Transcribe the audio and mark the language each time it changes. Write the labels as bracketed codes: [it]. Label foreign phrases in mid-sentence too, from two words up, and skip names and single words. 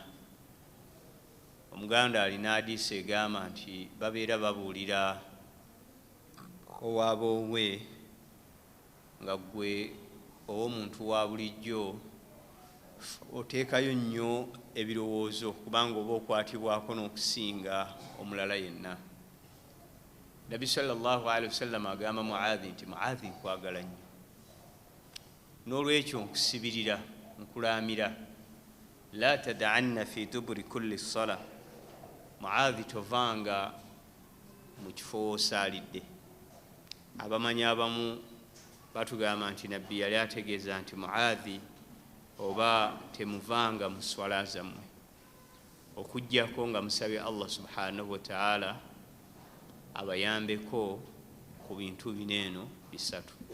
[lg] Omuganda alina hadiisi egamba nti babeera babuulira owaboowe nga gwe ow'omuntu wa bulijjo oteekayo nnyo ebirowoozo kubanga oba okwatibwako n'okusinga omulala yenna. Nabbi [ar] صلى الله عليه وسلم [lg] agamba Muadhi nti Muadhi nkwagala nnyo, n'olwekyo nkusibirira nkulaamira [ar] لا تدعن في دبر كل صلاة, [lg] Muadhi tovanga mu kifo w'osaalidde. Abamanyi abamu batugamba nti Nabbi yali ategeeza nti Muadhi oba temuvanga mu swala zammwe okuggyako nga musabye [ar] الله سبحانه وتعالى [lg] abayambeko ku bintu bineeno bisatu.